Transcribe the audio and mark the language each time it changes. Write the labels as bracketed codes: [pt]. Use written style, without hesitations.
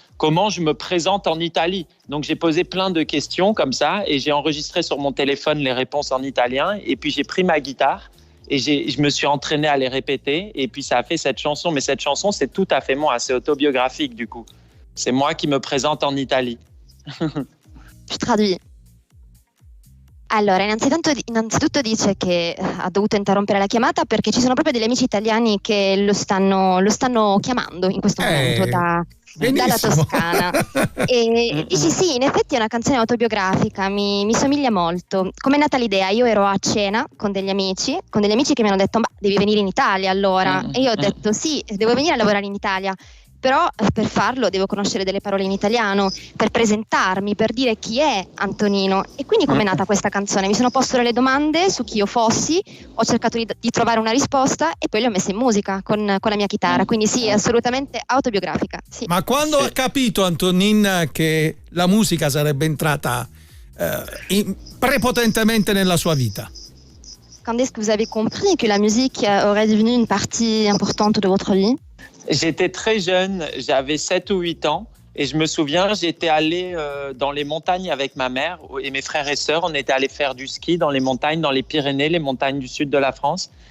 [fr] Comment je me présente en Italie? Donc, j'ai posé plein de questions comme ça et j'ai enregistré sur mon téléphone les réponses en italien. Et puis, j'ai pris ma guitare. Et je me suis entraîné à les répéter et puis ça a fait cette chanson. Mais cette chanson, c'est tout à fait moi, c'est autobiographique du coup. C'est moi qui me présente en Italie. Je traduis. [it] Allora, innanzitutto dice che ha dovuto interrompere la chiamata perché ci sono proprio degli amici italiani che lo stanno chiamando in questo momento dalla Toscana. E dici sì, in effetti è una canzone autobiografica, mi somiglia molto. Com'è nata l'idea? Io ero a cena con degli amici che mi hanno detto ma devi venire in Italia allora. E io ho detto sì, devo venire a lavorare in Italia. però per farlo devo conoscere delle parole in italiano, per presentarmi, per dire chi è Antonino. E quindi com'è nata questa canzone? Mi sono posto delle domande su chi io fossi, ho cercato di trovare una risposta e poi le ho messe in musica con la mia chitarra, quindi sì, assolutamente autobiografica. Sì. Ma quando ha capito Antonin che la musica sarebbe entrata prepotentemente nella sua vita? [fr] Quand est-ce que vous avez compris que la musique aurait devenu une partie importante de votre vie? J'étais très jeune, j'avais 7 ou 8 ans. Et je me souviens, j'étais allé dans les montagnes avec ma mère et mes frères et sœurs. On était allés faire du ski dans les montagnes, dans les Pyrénées, les montagnes du sud de la France.